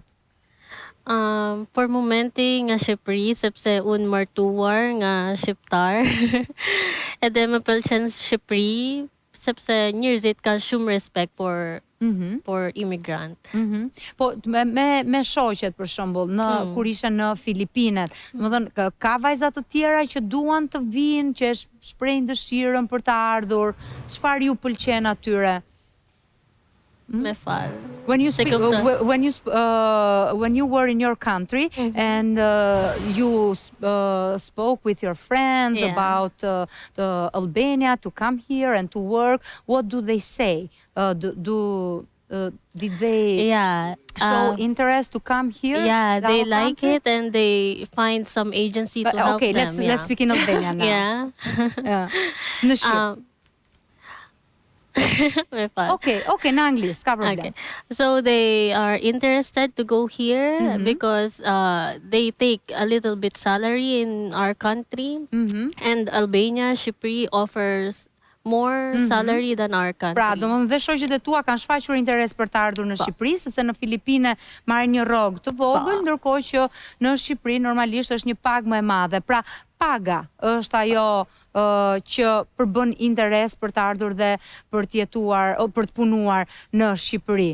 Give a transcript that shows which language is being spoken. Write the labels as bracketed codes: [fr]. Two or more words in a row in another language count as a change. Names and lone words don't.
[sq] Për momenti nga Shqipëri, sepse unë martuar nga shqiptar, edhe më pëlqen Shqipëri, sepse njerëzit kanë shumë respekt por imigrant. Po me shoqet për shembull, kur ishe në Filipinet, domethënë ka vajza të tjera që duan të vinë, që shprehin dëshirën për të ardhur, çfarë ju pëlqen atyre? Me fal. [en] When you were in your country and you spoke with your friends about Albania to come here and to work, what do they say? Did they show interest to come here? Yeah, they like it and they find some agency to help them. Okay, let's speak in Albania now. [sq] Në Shqip. Okay, në anglisht, s'ka problem. Okay. [en] So they are interested to go here because they take a little bit salary in our country and Albania, Shqipëri offers more salary than our country. [sq] Pra, domethënë dhe shoqjet e tua kanë shfaqur interes për të ardhur në Shqipëri, sepse në Filipine marrin një rrogë të vogël, ndërkohë që në Shqipëri normalisht është një pagë më e madhe. Pra, paga është ajo që përbën interes për të ardhur dhe për të jetuar, për të punuar në Shqipëri.